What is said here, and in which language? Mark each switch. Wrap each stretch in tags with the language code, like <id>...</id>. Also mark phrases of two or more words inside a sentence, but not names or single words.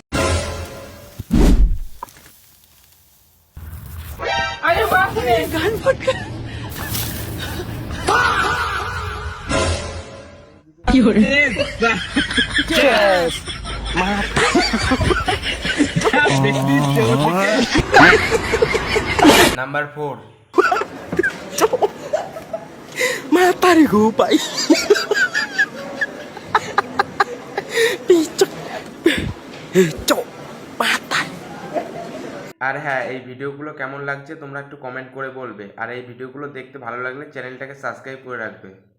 <hi>अरे बाप रे। नंबर 4।</hi> <id>Mata gue pak. Picok. Cok. Mata.</id> <bn>আর হ্যাঁ, এই ভিডিওগুলো কেমন লাগছে তোমরা একটু কমেন্ট করে বলবে, আর এই ভিডিওগুলো দেখতে ভালো লাগলে চ্যানেলটাকে সাবস্ক্রাইব করে রাখবে।</bn>